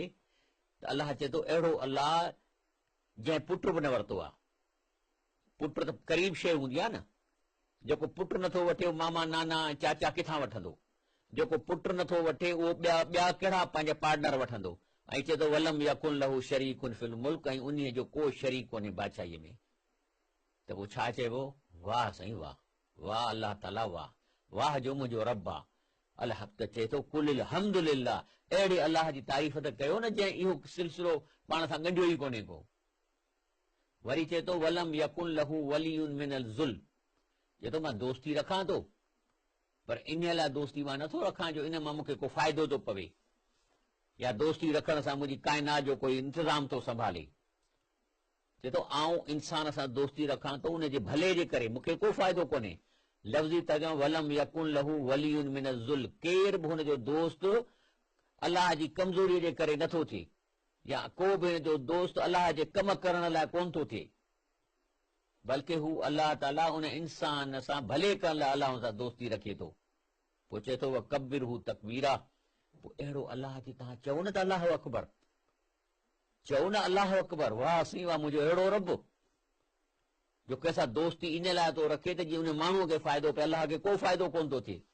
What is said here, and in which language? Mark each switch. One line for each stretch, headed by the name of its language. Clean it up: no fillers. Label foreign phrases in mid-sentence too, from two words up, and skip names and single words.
Sindhi: त अलाह चए थो अहिड़ो अलाह जंहिं पुट बि न वरितो आहे। पुट त क़रीब शइ हूंदी आहे न, जेको पुट नथो वठे मामा, नाना, चाचा किथां वठंदो? जेको पुट नथो वठे उहो ॿिया कहिड़ा पंहिंजा पार्टनर वठंदो? ऐं चए थो
Arabic: ولم يكن له شريك في الملك,
Sindhi: ऐं उन जो को शरीक कोन्हे बादशाहीअ में। त पोइ छा चइबो? वाह साईं वाह, वाह अलाह ताला, वाह वाह जो मुंहिंजो रब आहे। अलाह त चए थो
Arabic: قل الحمد لله,
Sindhi: अहिड़े अलाह जी तारीफ़ त कयो न जंहिं इहो सिलसिलो पाण सां ॻंढियो ई कोन्हे को। वरी चए थो
Arabic: ولم يكن له ولي من الظلم,
Sindhi: चए थो मां दोस्ती रखां थो, पर इन लाइ दोस्ती मां नथो रखां जो इन मां मूंखे को फ़ाइदो थो पवे, या दोस्ती रखण सां मुंहिंजी काइनात जो कोई इंतज़ाम थो संभाले। चए थो आऊं इंसान सां दोस्ती रखां थो उनजे भले जे करे, मूंखे को फ़ाइदो कोन्हे। लफ़्ज़ी तर्जुमो
Arabic: ولم يكن له ولي من الظلم,
Sindhi: केर बि हुनजो दोस्त अलाह जी कमज़ोरीअ जे करे नथो थिए, या को बि हिन जो दोस्त अलाह जे कम करण लाइ कोन थो थिए, बल्कि हू अलाह ताला उन इंसान सां भले करण लाइ अलाह सां दोस्ती रखे थो। पोइ चए थो
Arabic: كبره تكبيرا,
Sindhi: पोइ अहिड़ो अलाह खे तव्हां चओ न त
Arabic: الله أكبر,
Sindhi: चओ न
Arabic: الله أكبر,
Sindhi: वाह साईं वाह, मुंहिंजो अहिड़ो रब जो कंहिंसां दोस्ती इन लाइ थो रखे त जीअं उन माण्हूअ खे फ़ाइदो पए, अलाह खे को फ़ाइदो कोन थो थिए।